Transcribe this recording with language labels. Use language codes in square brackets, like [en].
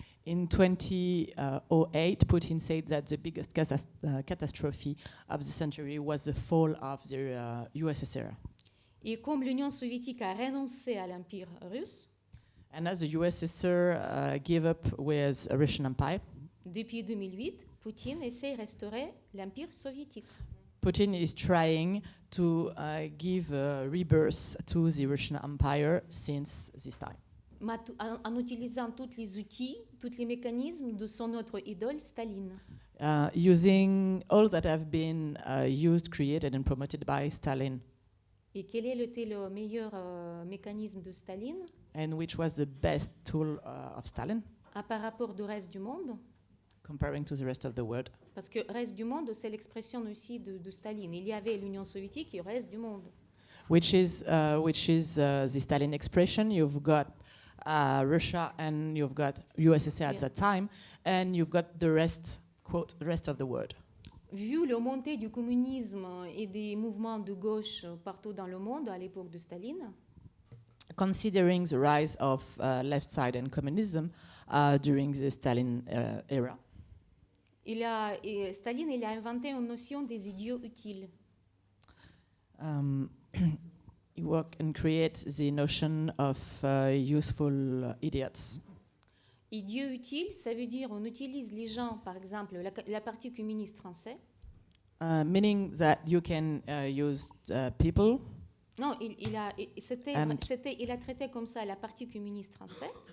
[en] In 2008, Putin said that the biggest catastrophe of the century was the fall of the USSR. [fr] Et comme l'Union soviétique a renoncé à l'empire russe, [en] and as the USSR gave up with a Russian empire, [fr] depuis 2008, Poutine essaie de restaurer l'empire soviétique. [en] Putin is trying to give a rebirth to the Russian empire since this time. [fr] En utilisant tous les outils, tous les mécanismes de son autre idole, Staline. [en] using all that have been used, created, and promoted by Stalin, [fr] Et quel était le meilleur mécanisme de Staline [en] and which was the best tool of Stalin, [fr] par rapport du reste du monde? [en] comparing to the rest of the world. [fr] Parce que reste du monde, c'est l'expression aussi de Staline. Il y avait l'Union soviétique et le reste du monde. [en] Which is the Stalin expression. You've got Russia and you've got USSR at Yeah. that time, and you've got the rest, quote, the rest of the world. [fr] Vu la montée du communisme et des mouvements de gauche partout dans le monde à l'époque de Staline, [en] Considering the rise of left side and communism during the Stalin era, [fr] Staline il a inventé une notion des idiots utiles. [en] he worked and create the notion of useful idiots. [fr] Idiot utile, ça veut dire on utilise les gens, par exemple la partie communiste français. [en] Meaning that you can use people. [fr] Non, il a traité comme ça la partie communiste français.